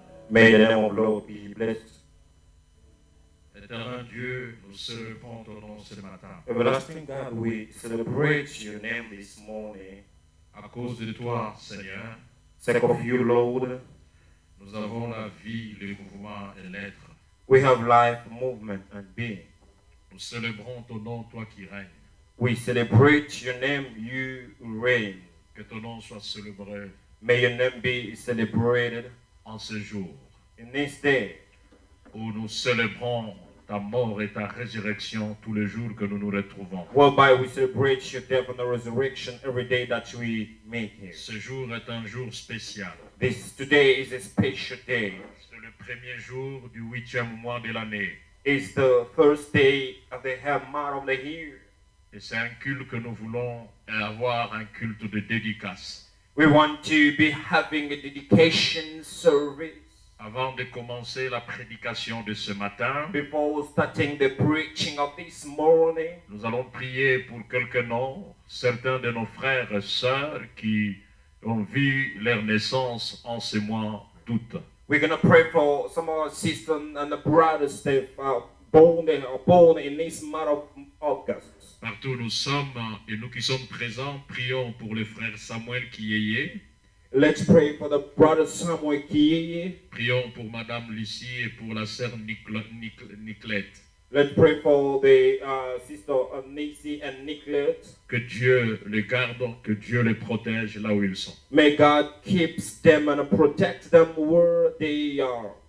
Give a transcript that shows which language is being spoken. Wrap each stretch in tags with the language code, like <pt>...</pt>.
<en>May the name of the Lord be blessed.</en> <fr>Éternel Dieu, nous célébrons ton nom ce matin.</fr> <en>Everlasting God, we celebrate your name this morning.</en> <fr>À cause de toi, Seigneur,</fr> <en>Sake of you, Lord,</en> <fr>nous avons la vie, le mouvement et l'être.</fr> <en>we have life, movement, and being.</en> <fr>Nous célébrons ton nom, toi qui règnes.</fr> <en>We celebrate your name, you reign.</en> <fr>Que ton nom soit célébré</fr> <en>May your name be celebrated</en> <fr>en ce jour</fr> <en>in this day,</en> <fr>où nous célébrons ta mort et ta résurrection tous les jours que nous nous retrouvons.</fr> <en>whereby we celebrate your death and the resurrection every day that we meet here.</en> <fr>Ce jour est un jour spécial.</fr> <en>Today is a special day.</en> <fr>C'est le premier jour du 8e mois de l'année.</fr> <en>It's the first day of the month of the year.</en> <fr>Et c'est un culte que nous voulons avoir, un culte de dédicace.</fr> <en>We want to be having a dedication service.</en> <fr>Avant de commencer la prédication de ce matin,</fr> <en>Before starting the preaching of this morning,</en> <fr>nous allons prier pour quelques noms, certains de nos frères et sœurs qui ont vu leur naissance en ce mois d'août.</fr> <en>we're going to pray for some of our sisters and the brothers that are born in this month of August.</en> <fr>Partout où nous sommes et nous qui sommes présents, prions pour le frère Samuel Kiyeye,</fr> <en>Let's pray for the brother Samuel Kiye.</en> <fr>prions pour Madame Lucie et pour la sœur Niclette.</fr> <en>Let's pray for the sister Nisi and Nicolette.</en> <fr>Que Dieu les garde, que Dieu les protège là où ils sont.</fr> <en>May God keeps them and protect them where they are.</en>